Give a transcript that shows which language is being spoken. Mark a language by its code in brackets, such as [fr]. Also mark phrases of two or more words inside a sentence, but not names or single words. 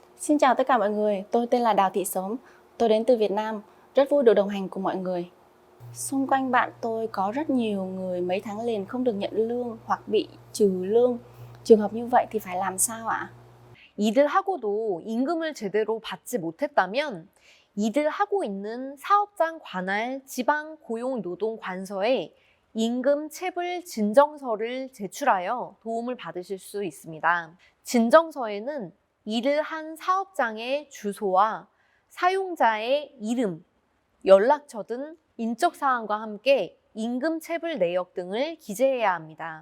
[vi] Xin chào tất cả mọi người, tôi tên là Đào Thị Sớm, tôi đến từ Việt Nam, rất vui được đồng hành cùng mọi người. Xung quanh bạn tôi có rất nhiều người mấy tháng liền không được nhận lương hoặc bị trừ lương. Trường hợp như vậy thì phải làm sao ạ? [ko] 일을 하고도 임금을 제대로 받지 못했다면 이들 하고 있는 사업장 관할 지방고용노동관서에 임금 체불 진정서를 제출하여 도움을 받으실 수 있습니다. 진정서에는 일을 한 사업장의 주소와 사용자의 이름, 연락처 등 인적 사항과 함께 임금 체불 내역 등을 기재해야 합니다.